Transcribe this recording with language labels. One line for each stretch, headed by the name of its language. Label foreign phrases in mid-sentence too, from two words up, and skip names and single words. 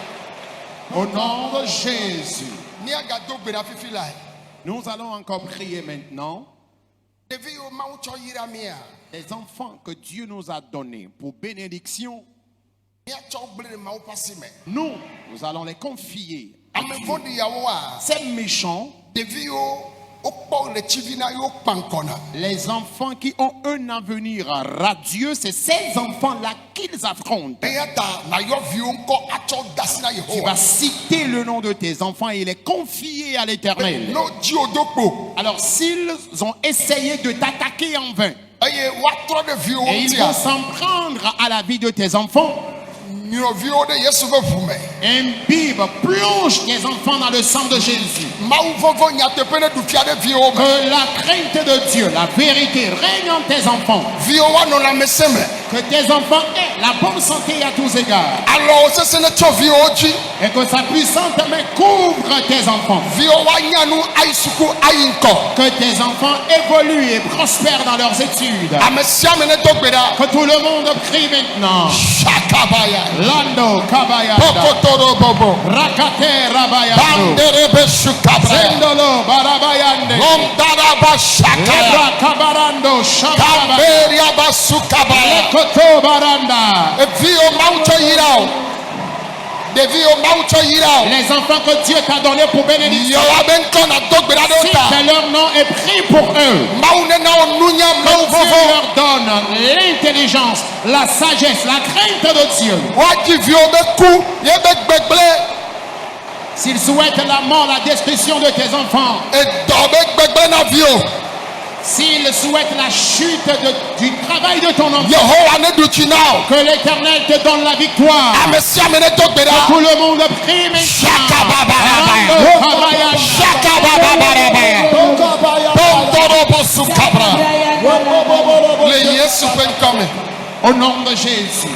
French: Au nom de Jésus.
Ewe: Míagado gbe ɖa fifi lae.
French: Nous allons encore prier maintenant.
Ewe: Ɖevi yiwo Mawu tsɔ yra mía.
French: Les enfants que Dieu nous a donnés pour bénédiction,
Ewe: Míatsɔ wo gblẽ ɖe Mawu ƒe asi me.
French: nous allons les confier.
Ewe: Ame vɔ̃ɖi yawoa.
French: Ces méchants,
Ewe: Ɖevi yiwo wokpɔ le tsivi na yiwo kpa ŋkɔ na.
French: les enfants qui ont un avenir radieux, c'est ces enfants-là qu'ils affrontent.
Ewe: Eya ta nayɔ viwo ŋkɔ atsɔ da asi na
French: Tu
Ewe: Yehowa.
French: vas citer le nom de tes enfants et les confier à l'Éternel.
Ewe: No dzi wo do kpo.
French: Alors s'ils ont essayé de t'attaquer en vain
Ewe: Eye woatrɔ ɖe viwo
French: et ils vont
Ewe: ŋutia.
French: s'en prendre à la vie de tes enfants,
Ewe: Nyɔviwo ɖe Yesu ƒe ʋu me.
French: imbibe, plonge tes enfants dans le sang de Jésus.
Ewe: Mawu vɔvɔ nyateƒe ne ɖu fia ɖe viwo me.
French: Que la crainte de Dieu, la vérité règne en tes enfants.
Ewe: Viwo woanɔ lãmesẽ me.
French: Que tes enfants aient la bonne santé à tous égards.
Ewe: Alɔwo sesẽ ne tso viwo dzi.
French: Et que sa puissante main couvre tes enfants.
Ewe: Viwo woanya nu ayi suku ayi ŋkɔ.
French: Que tes enfants évoluent et prospèrent dans leurs études.
Ewe: Ame sia ame ne do gbe ɖa.
French: Que tout le monde prie maintenant. Shakabaya. Lando Kabayanda. Pokotoro bobo. Rakate Rabayando. Banderebe sukabra. Zendolo Barabayande. Lomdaraba shakaya. Ebra Kabarando Shababa. Kamberia basukabaya. Koto Baranda.
Ewe: Eviwo Mawu tsɔ yira o. Ɖeviwo Mawu tsɔ yira o.
French: Les enfants que Dieu t'a donnés pour bénédiction.
Ewe: Yewoa be ŋkɔ na do gbe ɖa ɖe wo
French: Cite
Ewe: ta.
French: leur nom et prie pour eux.
Ewe: Mawu nena wo nunya Mawu
French: Que Dieu
Ewe: vɔvɔ.
French: leur donne l'intelligence, la sagesse, la crainte de Dieu.
Ewe: Woadzi viwo be ku ye be gbegblẽ.
French: S'il souhaite la mort, la destruction de tes enfants. S'il souhaite la chute du travail de ton enfant. Que l'Éternel te donne la victoire. Que tout le monde prie au nom de Jésus.